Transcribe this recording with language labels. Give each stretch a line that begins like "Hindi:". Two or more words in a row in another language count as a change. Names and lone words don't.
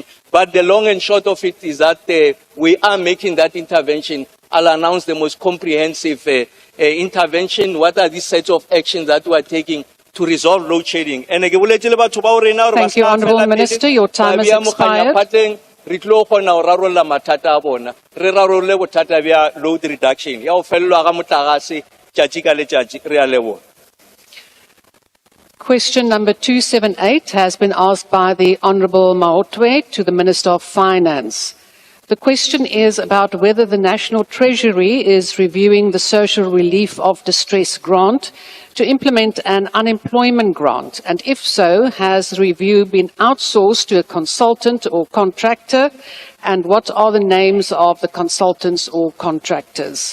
English: But the long and short of it is that we are making that intervention. I'll announce the most comprehensive intervention. What are these sets of actions that we are taking to resolve load shedding? Thank you, Honourable Minister. Your time has expired.
Northern Sotho: Re tlo kgona ho rarolla mathata a bona, re rarolle bothata bja
English: load reduction
Northern Sotho: ya ho fellwa ga motlakase tšatši ka letšatši. Re a leboha.
English: Question number 278 has been asked by the Honourable Maotwe to the Minister of Finance. The question is about whether the National Treasury is reviewing the social relief of distress grant to implement an unemployment grant, and if so, has the review been outsourced to a consultant or contractor, and what are the names of the consultants or contractors?